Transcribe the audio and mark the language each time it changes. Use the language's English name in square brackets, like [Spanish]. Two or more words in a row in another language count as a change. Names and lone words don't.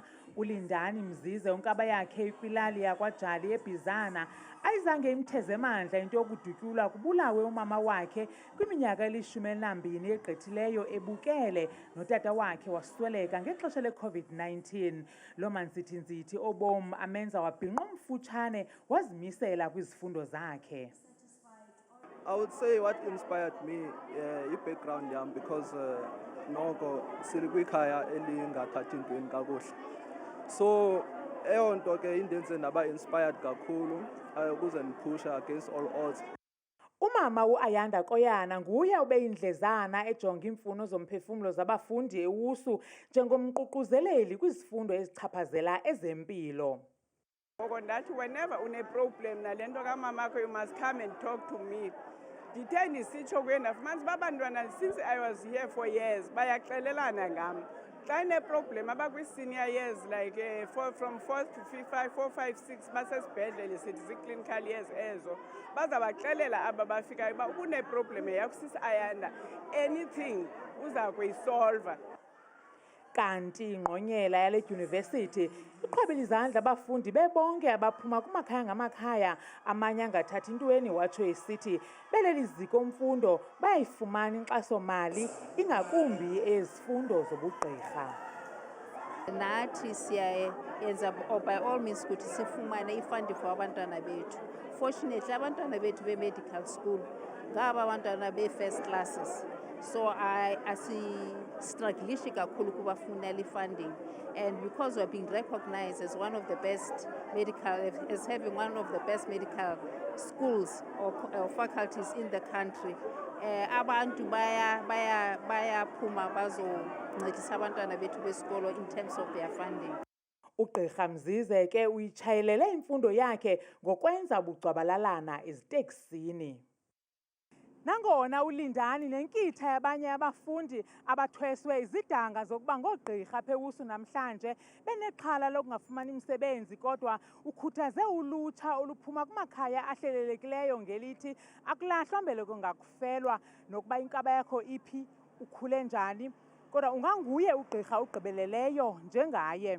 [Xhosa] uLindani Mzize unkaba yakhe ikwilali yakwaJali eBizana ayizange imtheze mandla into yokudutyulwa kubulawe umama wakhe kwiminyaka eli-12 egqithileyo ebukele notata wakhe wasweleka ngexesha le-COVID-19. Lo mantsithi-ntsithi obom amenza wabhinqa umfutshane wazimisela kwizifundo zakhe. [English] I would say what inspired me background yam because [Xhosa] noko silikwikhaya elingathathi ntweni kakuhle. So eyo nto ke indenze ndaba inspired kakhulu ukuze ndiphusha [English] against all odds. [Xhosa] Umama uAyanda Koyana nguye ubeyindlezana ejonga iimfuno zomphefumlo zabafundi ewusu njengomququzeleli kwizifundo ezichaphazela ezempilo. Ndathi whenever une-problem nale nto kamamakho, [English] you must come and talk to me. [Xhosa] Ndithe ndisitsho kuye ndafumanisa uba abantwana [English] since I was here for years [Xhosa] bayaxelelana ngam. Xa ine-problem abakwi-senior years [English] like from 4th to 5, 4, 5, 6 [Xhosa] basesibhedlele sithi zii-clinical years ezo bazabaxelela aba bafikayo uba une-problem yakho sisi Ayanda anything uza kuyisolva. Kanti ingqonyela yale dyunivesithi iqhwabela izandla abafundi bebonke abaphuma kumakhaya ngamakhaya amanye angathathi ntweni watsho esithi beleli ziko mfundo bayayifumana inkxaso-mali ingakumbi ezifundo zobugqirha. Nathi siyayenza [English] by all means [Xhosa] ukuthi sifumane ifandi for abantwana bethu. Fortunately abantwana bethu be-medical school ngaba abantwana be-first classes. [English] So [Xhosa] asistrugglishi kakhulu kubafunela [English] funding, and because we're being recognized as one of the best as having one of the best medical schools or faculties in the country, [Xhosa] abantu bayaphuma bazoncedisa abantwana bethu besikolo [English] in terms of their funding. [Xhosa] uGqirha Mzize ke uyitshayelele imfundo yakhe ngokwenza ubucwabalalana eziteksini. Nangona uLindani nenkitha yabanye abafundi abathweswe izidanga zokuba ngoogqirha apha ewusu namhlanje benexhala lokungafumani imisebenzi, kodwa ukhuthaze ulutsha oluphuma kumakhaya ahlelelekileyo ngelithi akulahlwa mbeleko ngakufelwa, nokuba inkaba yakho iphi, ukhule njani, kodwa unganguye ugqirha ugqibeleleyo njengaye.